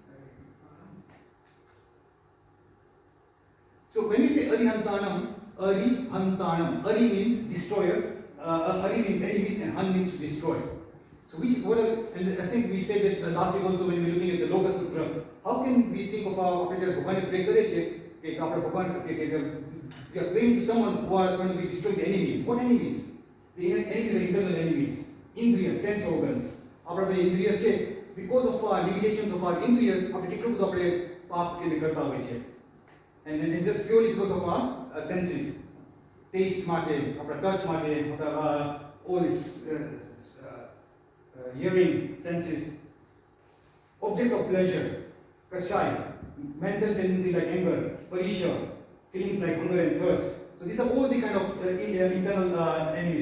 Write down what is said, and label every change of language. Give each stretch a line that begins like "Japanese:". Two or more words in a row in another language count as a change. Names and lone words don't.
English: So when we say Arihantanam, Ari means destroyer, Ari means enemies, and Han means to destroy. So and I think we said that last week also when we were looking at the Loka Sutra, how can we think of our Bhagwan pray
Gujarati: કરે છે કે આપણે ભગવાન
English: we are praying to someone who are going to be destroying the enemies. What enemies? The enemies are internal enemies. Indriya, sense organs. આપણે the indriyas છે, because of our limitations of our indriyas,
Gujarati: આપણે કેટલું બધું આપણે પાપ કે કરતા હોય છે.
English: And just purely because of our senses.
Gujarati: Taste માટે, આપણા touch માટે,
English: all this hearing senses. Objects of pleasure, kashai, mental tendency like anger, parisha, feelings like hunger and thirst. So these are all the kind of internal enemies.